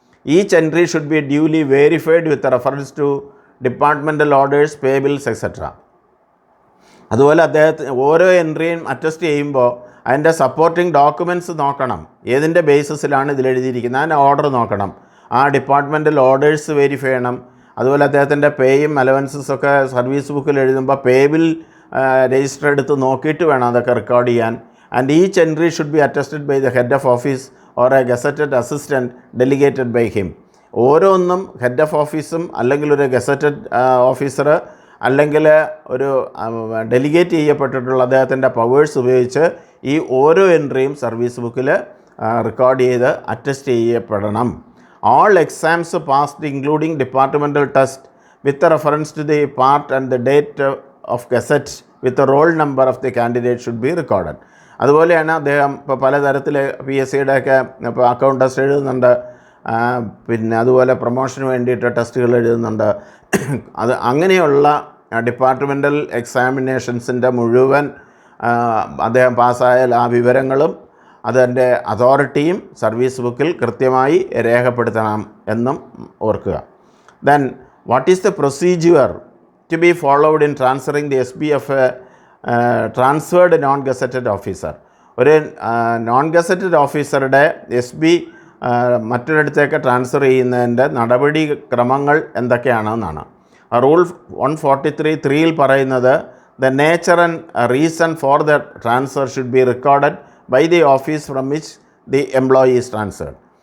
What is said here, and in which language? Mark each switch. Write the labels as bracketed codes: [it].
[en] Each entry should be duly verified with reference to departmental orders, payables, etc. [ml] അതുപോലെ അദ്ദേഹത്തിന് ഓരോ എൻട്രിയും attest ചെയ്യുമ്പോൾ അതിൻ്റെ സപ്പോർട്ടിംഗ് ഡോക്യുമെൻറ്റ്സ് നോക്കണം. ഏതിൻ്റെ ബേസിസിലാണ് ഇതിലെഴുതിയിരിക്കുന്നത്, അതിൻ്റെ ഓർഡർ നോക്കണം. ആ ഡിപ്പാർട്ട്മെൻറ്റൽ ഓർഡേഴ്സ് വെരിഫൈ ചെയ്യണം. അതുപോലെ അദ്ദേഹത്തിൻ്റെ പേയും അലവൻസസൊക്കെ സർവീസ് ബുക്കിൽ എഴുതുമ്പോൾ പേബിൾ രജിസ്റ്റർ എടുത്ത് നോക്കിയിട്ട് വേണം അതൊക്കെ റെക്കോർഡ് ചെയ്യാൻ. [en] And each entry should be attested by the head of office or a gazetted assistant delegated by him. [ml] ഓരോന്നും ഹെഡ് ഓഫ് ഓഫീസും അല്ലെങ്കിൽ ഒരു ഗസറ്റഡ് ഓഫീസർ അല്ലെങ്കിൽ ഒരു ഡെലിഗേറ്റ് ചെയ്യപ്പെട്ടിട്ടുള്ള അദ്ദേഹത്തിൻ്റെ പവേഴ്സ് ഉപയോഗിച്ച് ഈ ഓരോ എൻട്രിയും സർവീസ് ബുക്കിൽ റെക്കോർഡ് ചെയ്ത് attest ചെയ്യപ്പെടണം. [en] All exams passed including departmental test with reference to the part and the date of gazette with the roll number of the candidate should be recorded. [ml] അതുപോലെയാണ് അദ്ദേഹം ഇപ്പോൾ പലതരത്തിൽ PSCയുടെ ഒക്കെ ഇപ്പോൾ അക്കൗണ്ട് ടെസ്റ്റ് എഴുതുന്നുണ്ട്, പിന്നെ അതുപോലെ പ്രൊമോഷന് വേണ്ടിയിട്ട് ടെസ്റ്റുകൾ എഴുതുന്നുണ്ട്. അത് അങ്ങനെയുള്ള ഡിപ്പാർട്ട്മെൻറ്റൽ എക്സാമിനേഷൻസിൻ്റെ മുഴുവൻ അദ്ദേഹം പാസ്സായാൽ ആ വിവരങ്ങളും അതിൻ്റെ അതോറിറ്റിയും സർവീസ് ബുക്കിൽ കൃത്യമായി രേഖപ്പെടുത്തണം എന്നും ഓർക്കുക. [en] Then what is the procedure to be followed in transferring the SB of a transferred non-gazetted officer. [ml] ഒരു നോൺ ഗസറ്റഡ് ഓഫീസറുടെ SB മറ്റൊരിടത്തേക്ക് ട്രാൻസ്ഫർ ചെയ്യുന്നതിൻ്റെ നടപടിക്രമങ്ങൾ എന്തൊക്കെയാണെന്നാണ്. റൂൾ 143(3) പറയുന്നത് [en] the nature and reason for the transfer should be recorded by the office from which the employee is transferred.